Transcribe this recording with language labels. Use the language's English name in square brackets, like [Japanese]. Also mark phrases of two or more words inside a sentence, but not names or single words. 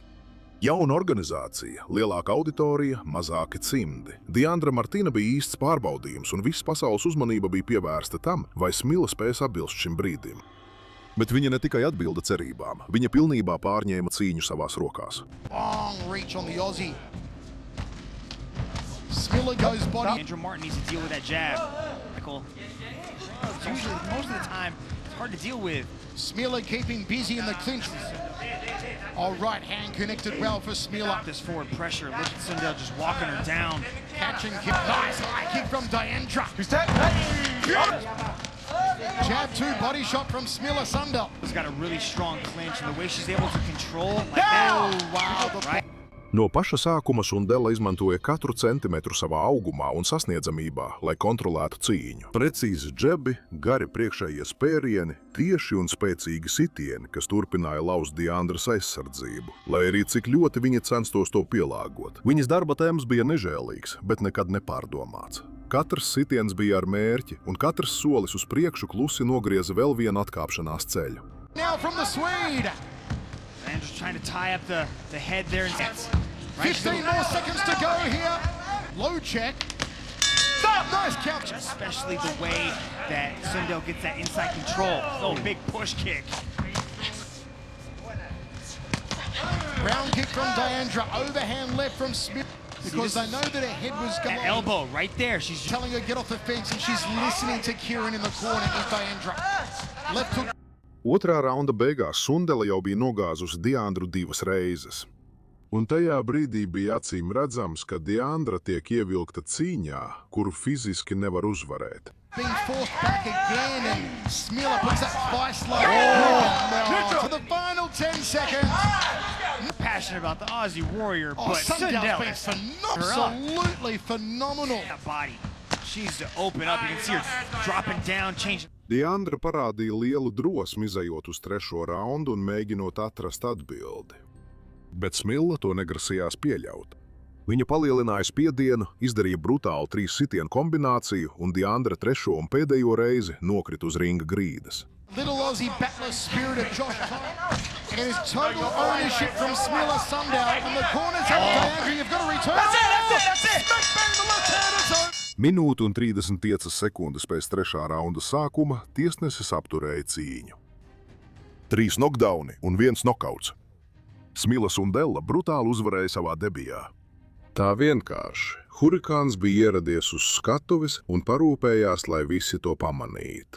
[Latvian] Jauna organizācija, lielāka auditorija, mazāki cimdi. Diandra Martina bija īsts pārbaudījums, un viss pasaules uzmanība bija pievērsta tam, vai Smila spēs atbilst šim brīdim. Bet viņa ne tikai atbilda cerībām, viņa pilnībā pārņēma cīņu savās rokās. [English] Long reach on the Aussie. Smila goes body. Andrew Martin needs to deal with that jab. Michael, usually, most of the time, it's hard to deal with. Smila keeping busy in the clinch. All right hand connected well for Smila. This forward pressure, Lipton Sundell just walking her down. Catching kick. Nice high kick from Diandra. Jab 2, body shot from Smila Sundell. She's got a really strong clinch, and the way she's able to control like that. Oh, wow. Right? [Latvian] No paša sākuma Sundela izmantoja katru centimetru savā augumā un sasniedzamībā, lai kontrolētu cīņu. Precīzi džebi, gari priekšējie spērieni, tieši un spēcīgi sitieni, kas turpināja laust Diandras aizsardzību, lai arī cik ļoti viņa censtos to pielāgot. Viņas darba temps bija nežēlīgs, bet nekad nepārdomāts. Katrs sitiens bija ar mērķi, un katrs solis uz priekšu klusi nogrieza vēl vienu atkāpšanās ceļu. [English] Now from the Swede. And just trying to tie up the head there. Right? 15 more seconds to go here. Low check. Nice counter. Especially the way that Sundell gets that inside control. Oh, big push kick. Round kick from Diandra. Overhand left from Smith. Because they know that her head was That going. elbow right there. She's Telling her get off the fence, and she's listening to Kieran in the corner with Diandra. Left hook. [Latvian] Otrā raunda beigās Sundela jau bija nogāzusi Diandru 2 reizes. Un tajā brīdī bija acīm redzams, ka Diandra tiek ievilkta cīņā, kuru fiziski nevar uzvarēt. [English] Being forced back again, and Smila puts that vice line. No. For the final 10 seconds. passionate about the Aussie Warrior, Oh, but Sundell's been Sundell absolutely phenomenal. that body. She's to open up. You can see her dropping down, changing. [Latvian] Diandra parādīja lielu drosmi izejot uz 3. raundu un mēģinot atrast atbildi. Bet Smila to negrasījās pieļaut. Viņa palielināja spiedienu, izdarīja brutālu 3 sitienu kombināciju, un Diandra 3. un pēdējo reizi nokrita uz ringa grīdas. [English] Little Aussie battler spirit of Josh Thomas. And it is total ownership from Smila Sundell. And the corners have Diandra. You've got to return. That's it. Smack bang the left hand. It's over. [Latvian] Minūte un 35 sekundes pēc 3. raunda sākuma tiesnesis apturēja cīņu. 3 knockdowni un 1 nokauts. Smila Sundella brutāli uzvarēja savā debijā. Tā vienkārši. Hurikāns bija ieradies uz skatuves un parūpējās, lai visi to pamanītu.